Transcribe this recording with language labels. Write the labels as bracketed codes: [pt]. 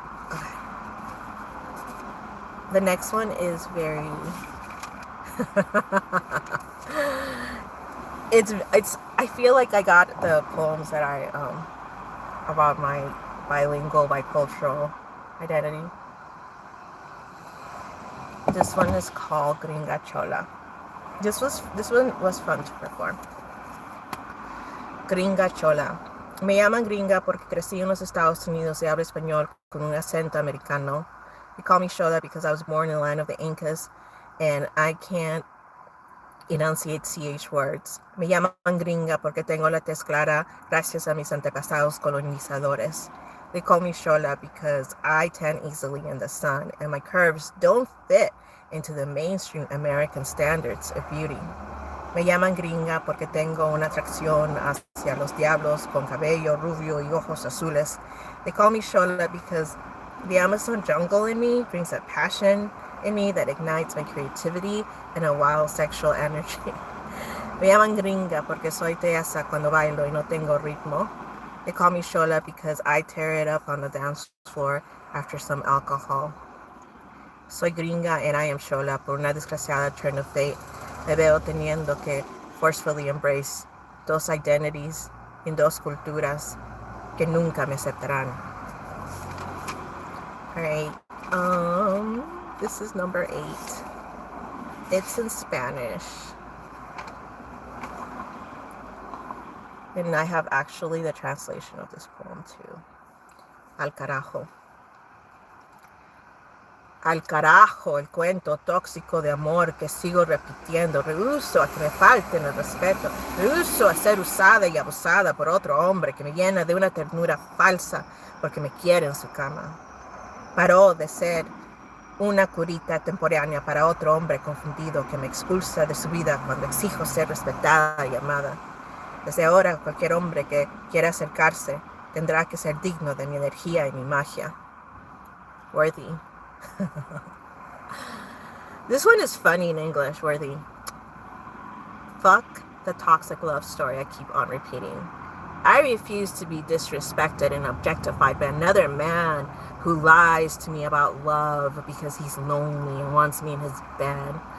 [en] Okay. The next one is very it's I feel like I got the poems that I about my bilingual bicultural identity. This one is called Gringa Chola. This one was fun to perform. Gringa Chola. [es] Me llaman gringa porque crecí en los Estados Unidos y hablo español con un acento americano. [en] They call me Chola because I was born in the land of the Incas and I can't enunciate CH words. [es] Me llaman gringa porque tengo la tez clara gracias a mis antepasados colonizadores. [en] They call me Chola because I tan easily in the sun and my curves don't fit into the mainstream American standards of beauty. [es] Me llaman gringa porque tengo una atracción hacia los diablos con cabello rubio y ojos azules. [en] They call me Shola because the Amazon jungle in me brings that passion in me that ignites my creativity and a wild sexual energy. [es] Me llaman gringa porque soy teasa cuando bailo y no tengo ritmo. [en] They call me Shola because I tear it up on the dance floor after some alcohol. [es] Soy gringa [en] and I am Shola [es] por una desgraciada [en] turn of fate. [es] Me veo teniendo que [en] forcefully embrace [es] dos [en] identities [es] en dos culturas que nunca me aceptarán. [en] Alright, this is number 8. It's in Spanish. And I have actually the translation of this poem too. [es] Al carajo. Al carajo el cuento tóxico de amor que sigo repitiendo. Rehúso a que me falten el respeto. Rehúso a ser usada y abusada por otro hombre que me llena de una ternura falsa porque me quiere en su cama. Paró de ser una curita temporánea para otro hombre confundido que me expulsa de su vida cuando exijo ser respetada y amada. Desde ahora, cualquier hombre que quiera acercarse tendrá que ser digno de mi energía y mi magia. [en] Worthy. This one is funny in English, Worthy. Fuck the toxic love story I keep on repeating. I refuse to be disrespected and objectified by another man who lies to me about love because he's lonely and wants me in his bed.